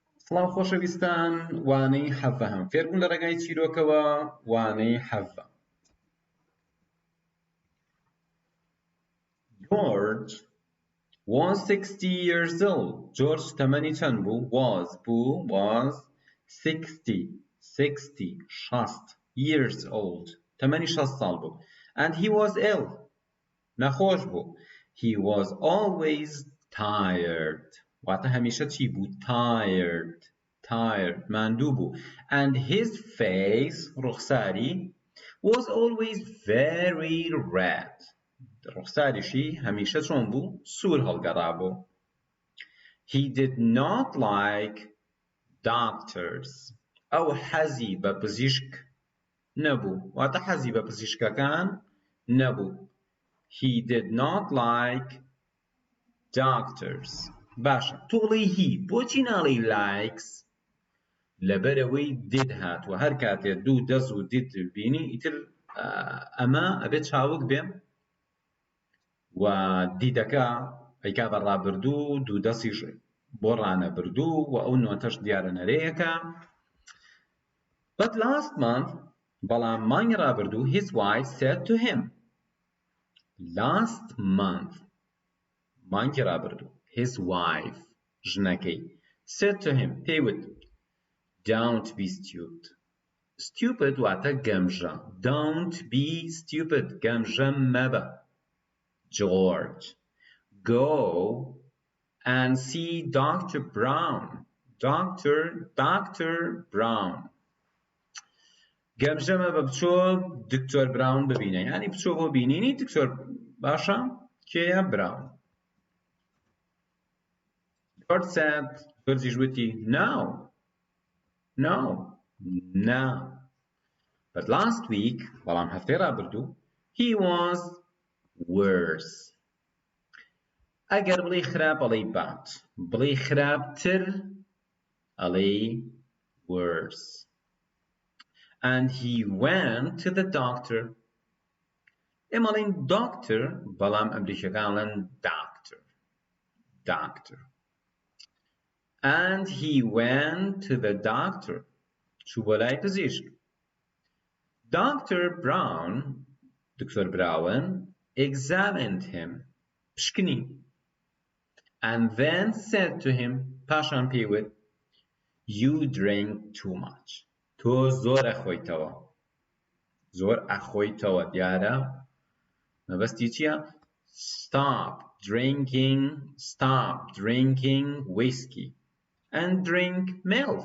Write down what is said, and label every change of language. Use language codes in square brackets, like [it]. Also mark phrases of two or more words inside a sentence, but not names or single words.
[ckb] سڵاو خۆشەویستان، وانەی حەڤە هەم فێربوون لە ڕێگای چیرۆکەوە. وانەی حەڤە. [en] George was 60 years old. George [ckb] تەمەنی چەند بوو؟ [en] was 60 years old. [ckb] تەمەنی 60 ساڵ بوو. [en] And he was ill. [ckb] نەخۆش بوو. [en] He was always tired. [ckb] واتە هەمیشە چی بوو؟ tired ماندوو بوو. [en] And his face ڕوخساری was always very red. [ckb] ڕوخساریشی هەمیشە چۆن بوو؟ سوور هەڵگەڕا بوو. [en] He did not like doctors. [ckb] ئەو حەزی بە پزیشک نەبوو. واتە حەزی بە پزیشکەکان نەبوو. [en] He did not like doctors. [ckb] باشە توڵی هی بۆچی ناڵی likes؟ لەبەرەوەی did هاتووە. هەر کاتێ دوو دەست و did بینی ئیتر ئەمە ئەبێت چاوک بێم و دیدەکە ئەیکا بە ڕابردوو دوو دەستیش بۆ ڕانەبردوو و ئەو نۆتەش دیارە نەرەیەکە. [en] But last month [ckb] بەڵام مانگی ڕابردوو [en] his wife said to him. Last month [ckb] مانگی ڕابردوو [en] his wife ژنەکەی said to him پێیوت Don't be stupid. [ckb] Stupid واتە گەمژە. [en] Don't be stupid. [ckb] گەمژە مەبە. [en] George, go and see Dr. Brown. Dr. Brown. [ckb] گەمژە مەبە بچۆ دکتۆر براون ببینە. یعنی بچۆ بۆ بینینی دکتۆر باشە کێیە؟ براون. [en] George said, George وتی No. But last week, [ckb] بەڵام هەفتەی ڕابردوو, [en] he was worse. [ckb] ئەگەر بڵێ خراپ ئەڵێی bad. بڵێ خراپتر ئەڵێی worse. [en] And he went to the doctor. [ckb] ئێمە ئەڵێن doctor بەڵام ئەمریکەکان ئەڵێن doctor. [en] And he went to the doctor. [ckb] چوو بۆ لای پزیشک. [en] Dr. Brown, [ckb] دکتۆر براون, [en] examined him. پشکنی. And then said to him, [ckb] پاشان پێیوت, [en] You drink too much. [ckb] تۆ زۆر ئەخۆیتەوە. دیارە مەبەستی چییە؟ [en] Stop drinking whiskey. And drink milk.